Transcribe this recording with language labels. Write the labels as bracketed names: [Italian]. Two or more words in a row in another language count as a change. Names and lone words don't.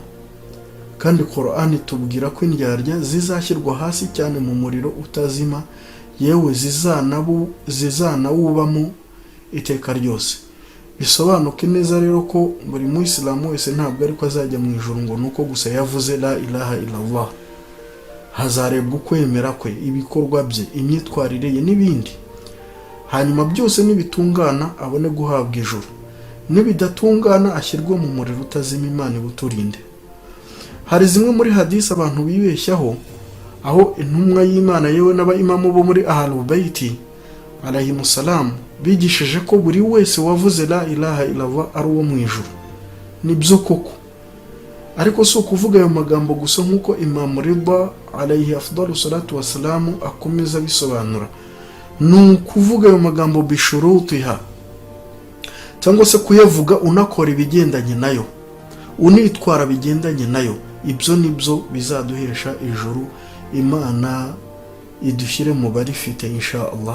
[Kinyarwanda] Kandi Quran itubwira ko indyarya zizashyirwa hasi cyane mu muriro utazima, yewe zizanawubamo iteka ryose. Bisobanuke neza rero ko buri muyisilamu wese ntabwo ariko azajya mu ijuru ngo nuko gusa yavuze [Arabic] لا إله إلا الله. [Kinyarwanda] Hazarebwa ukwemera kwe, ibikorwa bye, imyitwarire ye n'ibindi. Hanyuma byose nibitungana abone guhabwa ijuru, nibidatungana ashyirwe mu muriro utazima. Imana ibuturinde. Hari zimwe muri hadisi abantu bibeshyaho, aho intumwa y'Imana yewe n'abayimamu bo muri [Arabic] أهل البيت عليهم السلام [Kinyarwanda] bigishije ko buri wese wavuze [Arabic] لا إله إلا الله [Kinyarwanda] ari uwo mu ijuru. Nibyo koko, ariko si ukuvuga ayo magambo gusa nk'uko Imam Ridha [Arabic] عليه أفضل الصلاة والسلام [Kinyarwanda] akomeza bisobanura. Ni ukuvuga ayo magambo bishurutiha, cyangwa se kuyavuga unakora ibigendanye nayo, unitwara bigendanye nayo. Ibyo nibyo bizaduhesha ijuru. Imana idushyire mu barifite [Arabic] إن شاء الله.